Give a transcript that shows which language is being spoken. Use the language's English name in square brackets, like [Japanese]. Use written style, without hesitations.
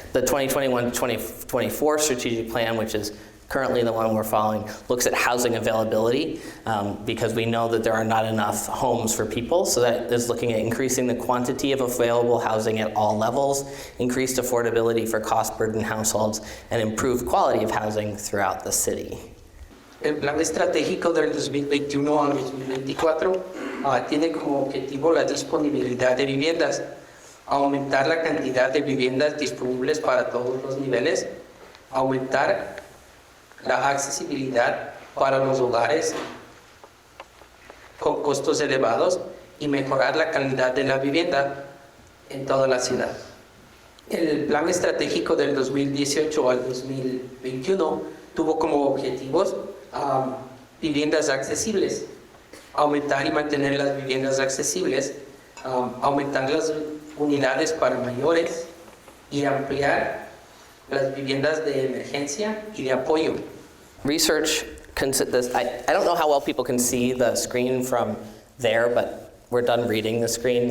[English] The 2021-2024 strategic plan, which is currently the one we're following, looks at housing availability because we know that there are not enough homes for people. So that is looking at increasing the quantity of available housing at all levels, increased affordability for cost-burdened households, and improved quality of housing throughout the city. [Spanish] El plan estratégico del 2021 al 2024 tiene como objetivo la disponibilidad de viviendas. aumentar la cantidad de viviendas disponibles para todos los niveles, aumentar la accesibilidad para los hogares con costos elevados y mejorar la calidad de la vivienda en toda la ciudad. El plan estratégico del 2018 al 2021 tuvo como objetivos viviendas accesibles, aumentar y mantener las viviendas accesibles, aumentar las unidades para mayores y ampliar las viviendas de emergencia y de apoyo. [English] Research, I don't know how well people can see the screen from there, but we're done reading the screen.